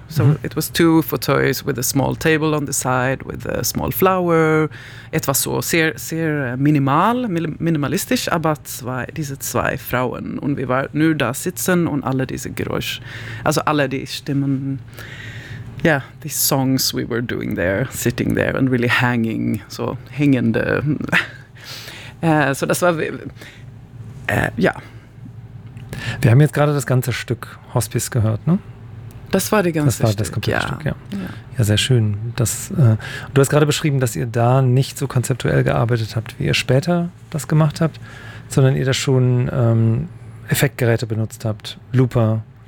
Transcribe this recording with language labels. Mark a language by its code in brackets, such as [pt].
[en] So it was two fauteuils with a small table on the side with a small flower. [de] Etwas so sehr, sehr minimalistisch, aber diese zwei Frauen. Und wir waren nur da sitzen und alle diese Geräusche, also alle die Stimmen. [en] Yeah, the songs we were doing there, sitting there and really hanging, [de] so hängende. So das war, Wir haben jetzt gerade das ganze Stück Hospice gehört, ne? Das war die ganze Stück, ja. Ja, sehr schön. Du hast gerade beschrieben, dass ihr da nicht so konzeptuell gearbeitet habt, wie ihr später das gemacht habt, sondern ihr da schon Effektgeräte benutzt habt, Looper.